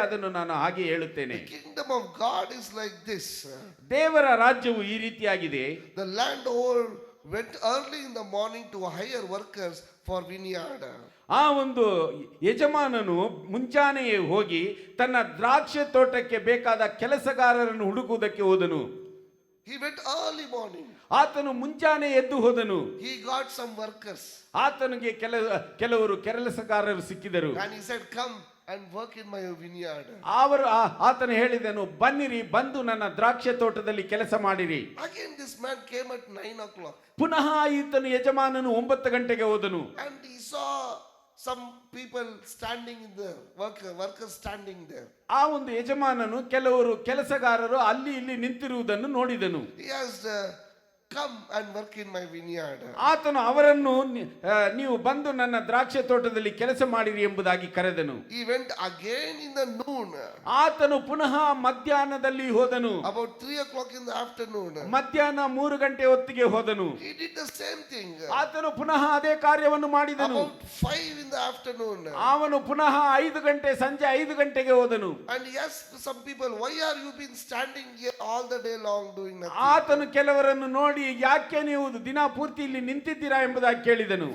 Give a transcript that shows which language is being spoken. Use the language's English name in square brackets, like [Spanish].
[Kannada] ಅದನ್ನು ನಾನು ಹಾಗೆ ಹೇಳುತ್ತೇನೆ. [English] The kingdom of God is like this. [Kannada] ದೇವರ ರಾಜ್ಯವು ಈ ರೀತಿಯಾಗಿದೆ. [English] The landowner went early in the morning to hire workers for vineyard. [Kannada] ಆ ಒಂದು ಯಜಮಾನನು ಮುಂಚಾನೆಯೇ ಹೋಗಿ ತನ್ನ ದ್ರಾಕ್ಷೆ ತೋಟಕ್ಕೆ ಬೇಕಾದ ಕೆಲಸಗಾರರನ್ನು ಹುಡುಕುವುದಕ್ಕೆ ಹೋದನು. [English] He went early morning. [Kannada] ಆತನು ಮುಂಚಾನೆ ಎದ್ದು ಹೋದನು. [English] He got some workers. [Kannada] ಆತನಿಗೆ ಕೆಲವರು ಕೆಲಸಗಾರರು ಸಿಕ್ಕಿದರು. [English] And he said, come, and work in my vineyard. [Kannada] ಆತನು ಹೇಳಿದನು, ಬನ್ನಿರಿ, ಬಂದು ನನ್ನ ದ್ರಾಕ್ಷೆ ತೋಟದಲ್ಲಿ ಕೆಲಸ ಮಾಡಿರಿ. [English] Again this man came at 9 o'clock. [Kannada] ಪುನಃ ಈತನು ಯಜಮಾನನು 9 ಗಂಟೆಗೆ ಹೋದನು. [English] And he saw some people standing in the workers standing there. [Kannada] ಆ ಒಂದು ಯಜಮಾನನು ಕೆಲವರು ಕೆಲಸಗಾರರು ಅಲ್ಲಿ ಇಲ್ಲಿ ನಿಂತಿರುವುದನ್ನು ನೋಡಿದನು. [English] He asked, come and work in my vineyard. [Kannada] ಆತನು ಅವರನ್ನು ನೀವು ಬಂದು ನನ್ನ ದ್ರಾಕ್ಷೆ ತೋಟದಲ್ಲಿ ಕೆಲಸ ಮಾಡಿರಿ ಎಂಬುದಾಗಿ ಕರೆದನು. [English] He went again in the noon. [Kannada] ಆತನು ಪುನಃ ಮಧ್ಯಾಹ್ನದಲ್ಲಿ ಹೋದನು. [English] About 3 o'clock in the afternoon. [Kannada] ಮಧ್ಯಾಹ್ನ 3 ಗಂಟೆ ಹೊತ್ತಿಗೆ ಹೋದನು. [English] He did the same thing. [Kannada] ಆತನು ಪುನಃ ಅದೇ ಕಾರ್ಯವನ್ನು ಮಾಡಿದನು. [English] About 5 in the afternoon. [Kannada] ಅವನು ಪುನಃ 5 ಗಂಟೆ, ಸಂಜೆ 5 ಗಂಟೆಗೆ ಹೋದನು. [English] And he asked some people, why are you been standing here all the day long doing nothing? [Kannada] ಆತನು ಕೆಲವರನ್ನು ನೋಡಿ, ಯಾಕೆ ನೀವು ದಿನ ಪೂರ್ತಿ ಇಲ್ಲಿ ನಿಂತಿದ್ದೀರಾ ಎಂಬುದಾಗಿ ಕೇಳಿದನು.